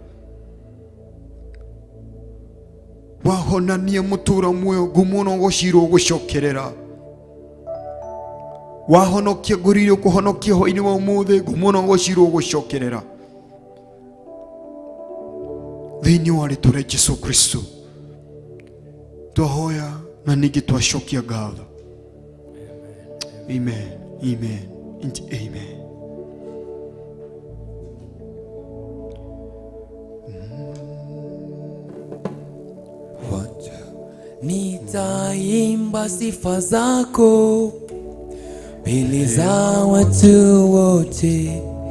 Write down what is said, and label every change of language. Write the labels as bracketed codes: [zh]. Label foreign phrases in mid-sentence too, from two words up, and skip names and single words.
[ki] wahonania mutura muoyo gumuno gucirwo gucokerera wahonokia ngurire kuhonokia hwa-ini wa umuthi gumuno gucirwo gucokerera thiini wa ritwa ria Jesu Kristo twahoya na ningi twacokia ngatho. Amen, amen, amen. [sw] Nitaimba sifa zako mbele za watu wote,